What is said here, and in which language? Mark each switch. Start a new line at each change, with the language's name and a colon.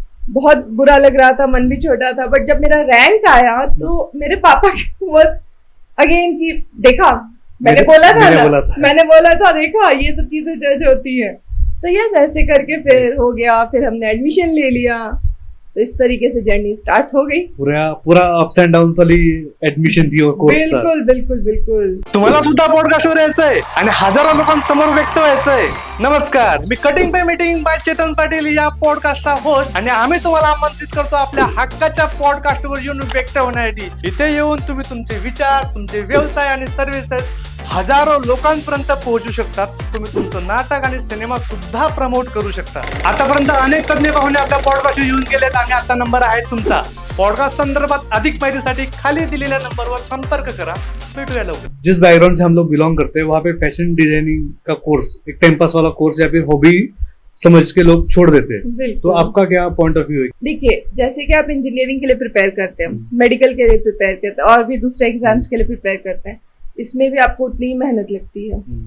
Hindi: बहुत बुरा लग रहा था, मन भी छोटा था। बट जब मेरा रैंक आया तो मेरे पापा
English: was again
Hindi: कि देखा, मैंने बोला था देखा, ये सब चीजें जज होती है। तो यस, ऐसे करके फिर हो गया। फिर हमने एडमिशन ले लिया। तो इस तरीके से जर्नी स्टार्ट हो गई। पूरा
English: ups and downs
Hindi: वाली ऍडमिशन थी कोर्स। बिलकुल।
Marathi: तुम्हाला सुद्धा पॉडकास्टवर यायचंय आणि हजारो लोकांसमोर व्यक्त व्हायचंय। नमस्कार, मी cutting pay meeting by Chetan Patil या पॉडकास्टचा होस्ट, आणि आम्ही तुम्हाला आमंत्रित करतो आपल्या हक्काच्या पॉडकास्टवर येऊन व्यक्त होण्यासाठी। इथे येऊन तुम्ही तुमचे विचार, तुमचे व्यवसाय आणि सर्व्हिसेस हजारो लोकांपर्यंत पोहोचू शकतात। तुम्ही तुमचं नाटक आणि सिनेमा सुद्धा प्रमोट करू शकता। आतापर्यंत अनेक तज्ञ पाहुणे आपल्या पॉडकास्ट येऊन गेलेत आणि आता नंबर आहे तुमचा। पॉडकास्ट संदर्भात अधिक माहितीसाठी खाली दिलेल्या नंबरवर संपर्क करा। भेटूया लवकर।
Hindi: जिस बैकग्राउंड से हम लोग बिलोंग करते हैं, वहाँ पे फैशन डिजाइनिंग का कोर्स एक टाइम पास वाला कोर्स या फिर हॉबी समझ के लोग छोड़ देते हैं। तो आपका क्या
English: point of view
Hindi: है? देखिए, जैसे कि आप इंजीनियरिंग के लिए प्रिपेयर करते हैं, मेडिकल के लिए प्रिपेयर करते हैं, और भी दूसरे एग्जाम्स के लिए प्रिपेयर करते हैं, इसमें भी आपको उतनी ही मेहनत लगती है।